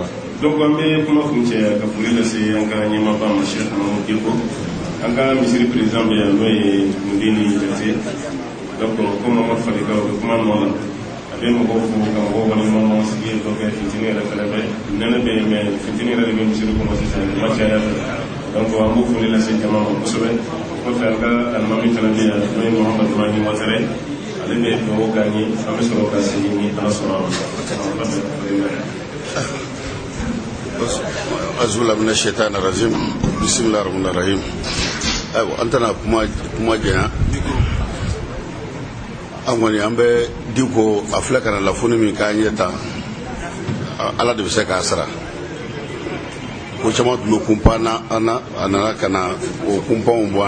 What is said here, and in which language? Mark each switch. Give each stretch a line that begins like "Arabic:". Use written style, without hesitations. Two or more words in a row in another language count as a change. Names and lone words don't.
Bambara: donc an bɛ kuma kun cɛ ka foli lase an ka ɲɛmaaba ma Cheikh Mamadou Diko an ka misiri président bɛ yan n'o ye Mundini Jate donc ko Mamadu Falika o bɛ kuma nɔ la a bɛ mɔgɔw fo ka mɔgɔw waleɲuman sigi dɔ kɛ fitini yɛrɛ fɛnɛ bɛ nɛnɛ bɛ yen mais fitini yɛrɛ de bɛ misiri kɔnɔ sisan ma caya fɛ donc an b'o foli lase jama ma kosɛbɛ. kɔfɛ an ka alimami fana bɛ yan n'o ye Muhamadu Mani Watɛrɛ ale bɛ dugawu k'an ye an bɛ sɔrɔ ka sigi ni ala sɔnna
Arabic: أعوذ من الشيطان الرجيم بسم الله الرحمن الرحيم
Bambara: ayiwa an tɛna kuma janya an kɔni an bɛ Diko a filɛ ka na lafoni min k'an ye tan ala de bɛ se k'a sara ko caman tun bɛ kunpan na an na a nana ka na o kunpanw bɔ an